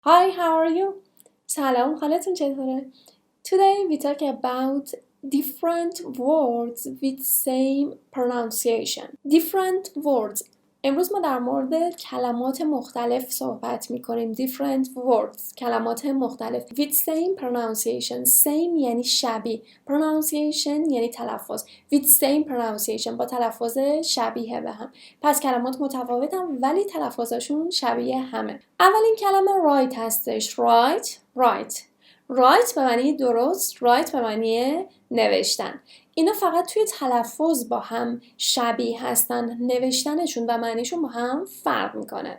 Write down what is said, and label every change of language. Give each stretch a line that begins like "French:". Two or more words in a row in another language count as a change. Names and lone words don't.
English: Hi, how are you?
Persian: سلام، حالتون چطوره؟
English: Today we talk about different words with same pronunciation. Different words.
Persian: امروز ما در مورد کلمات مختلف صحبت می‌کنیم.
English: Different words.
Persian: کلمات مختلف
English: with same pronunciation.
Persian: Same یعنی شبیه. Pronunciation یعنی تلفظ.
English: With same pronunciation.
Persian: با تلفظ شبیه به هم. پس کلمات متفاوتن ولی تلفظشون شبیه همه. اولین کلمه right هستش. Right به معنی درست، write به معنی نوشتن. اینا فقط توی تلفظ با هم شبیه هستن، نوشتنشون و معنیشون با هم فرق میکنه.